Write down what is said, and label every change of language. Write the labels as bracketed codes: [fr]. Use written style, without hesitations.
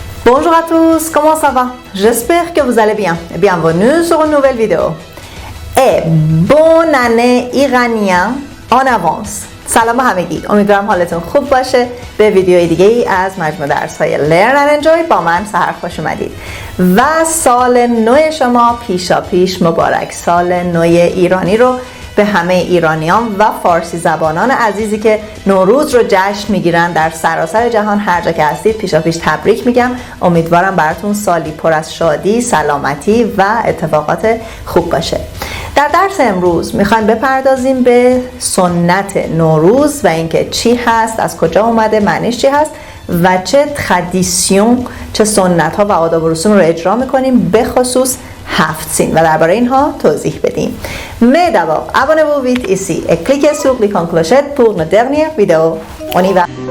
[fr] Bonjour à tous, comment ça va? J'espère que vous allez bien. Bienvenue sur une nouvelle vidéo. Et bonne année iranien en avance. [fa] سلام همگی، امیدوارم حالتون خوب باشه. به ویدیوی دیگه ای از مجموعه درس‌های Learn and Enjoy با من سحر خوش اومدید. و سال نو شما پیشاپیش مبارک. سال نو ایرانی رو به همه ایرانیان و فارسی زبانان عزیزی که نوروز رو جشن میگیرن در سراسر جهان هر جا که هستید پیشاپیش تبریک میگم. امیدوارم براتون سالی پر از شادی، سلامتی و اتفاقات خوب باشه. در درس امروز میخوایم بپردازیم به سنت نوروز و اینکه چی هست، از کجا اومده، معنیش چی هست و چه ترادیسیون، چه سنت ها و آداب و رسوم رو اجرا میکنیم، به خصوص 7 سین و درباره اینها توضیح بدیم. [fr] Mais d'abord, abonnez-vous vite ici et cliquez sur l'icône clochette pour nos dernières vidéos. On y va.